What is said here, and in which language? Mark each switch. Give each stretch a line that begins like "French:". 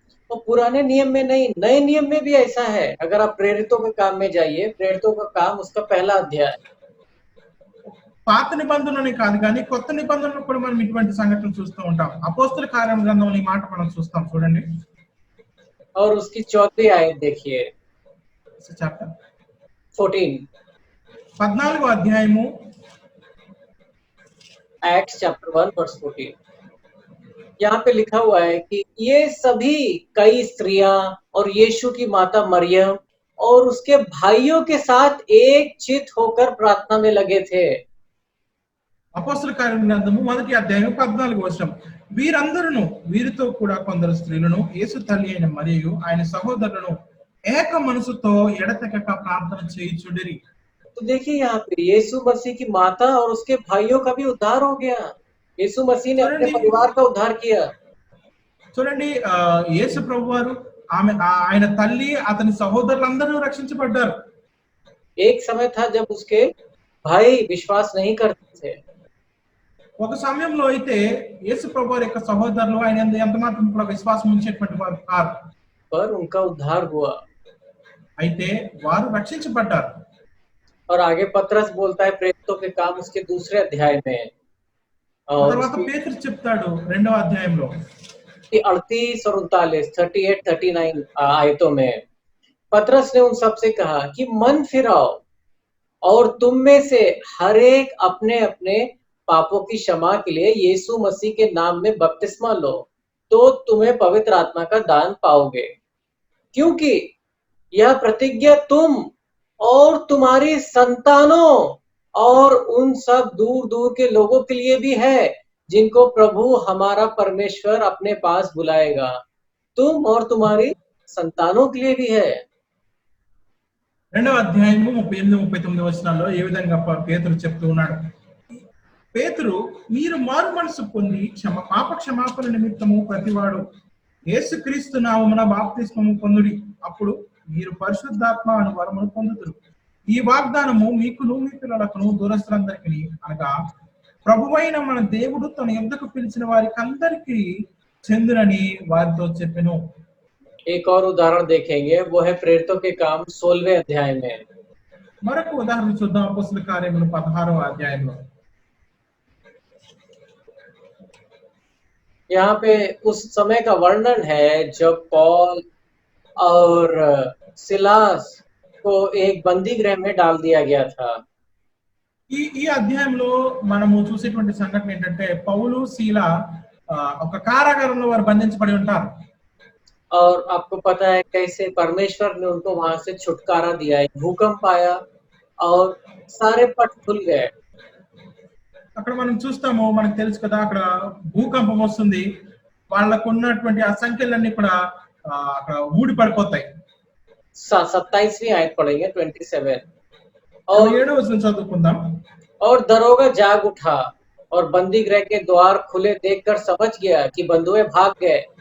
Hindi: तो पुराने नियम में नहीं, नए नियम में भी ऐसा है। अगर आप प्रेरितों के काम में जाइए, प्रेरितों का काम उसका पहला अध्याय।
Telugu: పాత నిబంధనని కాదు కానీ కొత్త నిబంధనలో కూడా మనం ఇటువంటి సంఘటనలు చూస్తూ ఉంటాం. అపోస్తల కార్యం గ్రంథంలో ఈ మాట మనం చూస్తాం చూడండి.
Hindi: और उसकी 4वीं आयत देखिए,
English: chapter 14,
Telugu: 14వ అధ్యాయము
English: Acts chapter 1 verse 14।
Hindi: यहाँ पे लिखा हुआ है कि ये सभी कई स्त्रियां और यीशु की माता मरियम और उसके भाइयों के साथ एक चित होकर प्रार्थना में लगे थे।
Telugu: అపోస్తల కార్యం గ్రంథము మొదటి అధ్యాయం 14వ వచనం, వీరితో కూడా కొందరు స్త్రీలను యేసు తల్లి అయిన మరియు ఆయన సహోదరులను ఏక మనసుతో ఎడతెగక ప్రార్థన చేయుచుండిరి.
Hindi: तो देखिए यहाँ पे यीशु मसीह की माता और उसके भाइयों का भी उद्धार हो गया। यीशु मसीह ने अपने परिवार का उद्धार किया।
Telugu: చూడండి, యేసు ప్రభు వారు ఆయన తల్లి అతని సహోదరులందరూ రక్షించబడ్డారు.
Hindi: एक समय था जब उसके भाई विश्वास नहीं करते थे।
Telugu: ఒక సమయంలో అయితే యేసు ప్రభువారి యొక్క సహోదరులు ఆయన యందు ఎంత మాత్రం కూడా విశ్వాసం ఉంచేటువంటి వారు కారు.
Hindi: पर उनका उद्धार हुआ।
Telugu: అయితే వారు రక్షించబడ్డారు.
Hindi: और आगे पतरस बोलता है प्रेरितों के काम उसके दूसरे अध्याय में ఆ और
Telugu: తర్వాత
Hindi: उसकी
Telugu: పేతురు చెప్తాడు 2వ అధ్యాయంలో
Hindi: 38 और 39, 38-39 आयतों में पतरस ने उन सबसे कहा कि मन फिराओ और तुम में से हर एक अपने अपने पापों की क्षमा के लिए यीशु मसीह के नाम में बपतिस्मा लो, तो तुम्हें पवित्र आत्मा का दान पाओगे। क्योंकि यह प्रतिज्ञा तुम और तुम्हारी संतानों और उन सब दूर दूर के लोगों के लिए भी है जिनको प्रभु हमारा परमेश्वर अपने पास बुलाएगा। तुम और तुम्हारी संतानों के लिए भी है।
Telugu: 2వ అధ్యాయము 38, 39 వచనాల్లో ఏ విధంగా పేతురు చెప్తూ ఉన్నాడు. పేతురు మీరు మారు మనసు పొంది పాప క్షమాపణ నిమిత్తము ప్రతివాడు యేసుక్రీస్తు నామమున బాప్తిస్మము పొందుడి, అప్పుడు మీరు పరిశుద్ధాత్మ అను వరమును పొందుదురు. ఈ వాగ్దానము మీకును మీ పిల్లలకును దూరస్తులందరికీ అనగా ప్రభువైన మన దేవుడు తన యొద్దకు పిలిచిన వారికి అందరికీ చెందునని వారితో చెప్పెను.
Hindi: एक और उदाहरण देखेंगे, वो है प्रेरितों के काम 16वें अध्याय में।
Telugu: మరొక ఉదాహరణ చూద్దాం అపోస్తల కార్యములు 16వ అధ్యాయంలో.
Hindi: यहाँ पे उस समय का वर्णन है जब पौल और सिलास को एक बंदी गृह में डाल दिया गया था।
Telugu: ఈ అధ్యాయంలో మనము చూసేటువంటి సంఘటన ఏంటంటే పౌలు శీల ఒక కారాగారంలో వారు బంధించబడి ఉంటారు.
Hindi: और आपको पता है कैसे परमेश्वर ने उनको वहां से छुटकारा दिया, एक भूकंप आया और सारे पट खुल गए।
Telugu: అక్కడ మనం చూస్తాము, మనకు తెలుసు కదా, అక్కడ భూకంపం వస్తుంది, వాళ్ళకు ఉన్నటువంటి ఆ సంఖ్యలన్నీ కూడా అక్కడ ఊడి పడిపోతాయి.
Hindi: 27वीं आयत पढ़ेंगे 27।
Telugu: और 7వ వచనం చదువుకుందాం.
Hindi: और दरोगा जाग उठा और बंदी गृह के द्वार खुले देखकर समझ गया कि बंधुए भाग गए।